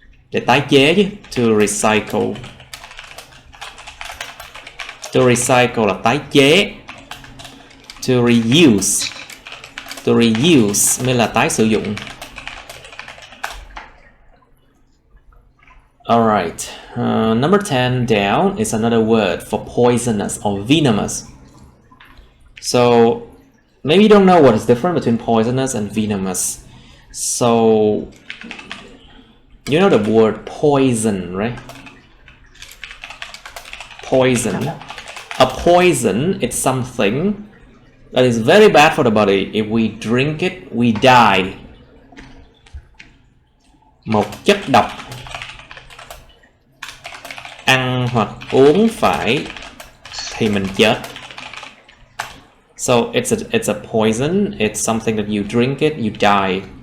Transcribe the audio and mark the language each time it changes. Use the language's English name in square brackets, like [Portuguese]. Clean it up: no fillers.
[Vietnamese] Để tái chế chứ, [English] to recycle. To recycle [Vietnamese] là tái chế. [English] To reuse. To reuse [Vietnamese] mới là tái sử dụng. [English] Alright. Number 10 down is another word for poisonous or venomous. So maybe you don't know what is different between poisonous and venomous. So you know the word poison, right? Poison. A poison is something that is very bad for the body. If we drink it, we die. [Vietnamese] Một chất độc. Ăn hoặc uống phải thì mình chết. [English] So it's a poison. It's something that you drink it, you die.